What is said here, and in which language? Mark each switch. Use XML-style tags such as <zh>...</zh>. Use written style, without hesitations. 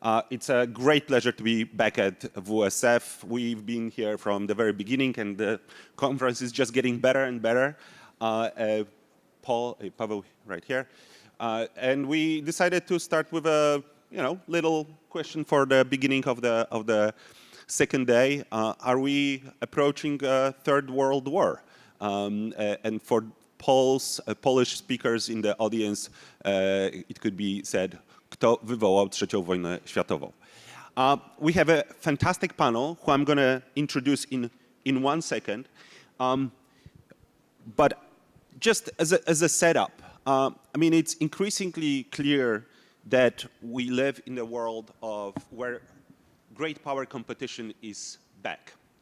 <en>It's a great pleasure to be back at WSF. We've been here from the very beginning, and the conference is just getting better and better. Pavel, right here, and we decided to start with a little question for the beginning of the second day. Are we approaching a third world war? And for Polish speakers in the audience, it could be said,</en> <pl>kto wywołał trzecią wojnę światową?</pl> <en>We have a fantastic panel who I'm going to introduce in 1 second. But just as a setup, I mean, it's increasingly clear that we live in a world where great power competition is back.</en>